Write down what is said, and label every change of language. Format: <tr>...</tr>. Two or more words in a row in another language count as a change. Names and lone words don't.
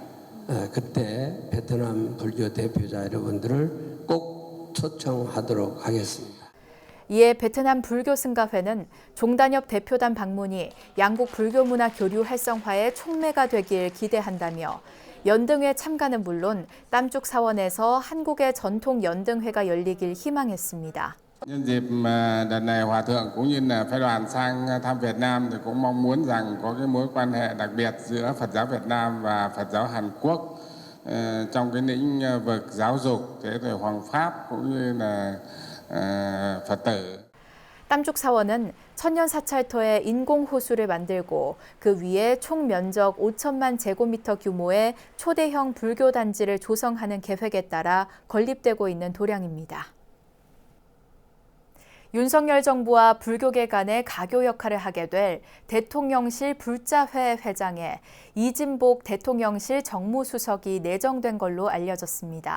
<ko>그때 베트남 불교 대표자 여러분들을 꼭 초청하도록 하겠습니다. 이에 베트남 불교승가회는 종단협 대표단 방문이 양국 불교문화 교류 활성화의 촉매가 되길 기대한다며 연등회 참가는 물론 땀죽 사원에서 한국의 전통 연등회가 열리길 희망했습니다.</ko> <vi>Nhân dịp đợt này Hòa Thượng cũng như là phái đoàn sang thăm Việt Nam thì cũng mong muốn rằng có cái mối quan hệ đặc biệt giữa Phật giáo Việt Nam và Phật giáo Hàn Quốc trong cái lĩnh vực giáo dục, thế rồi hoàng pháp cũng như là Phật tử.</vi> <ko>땀죽 사원은 천년 사찰터에 인공 호수를 만들고 그 위에 총 면적 5천만 제곱미터 규모의 초대형 불교 단지를 조성하는 계획에 따라 건립되고 있는 도량입니다. 윤석열 정부와 불교계 간의 가교 역할을 하게 될 대통령실 불자회 회장에 이진복 대통령실 정무수석이 내정된 걸로 알려졌습니다.</ko>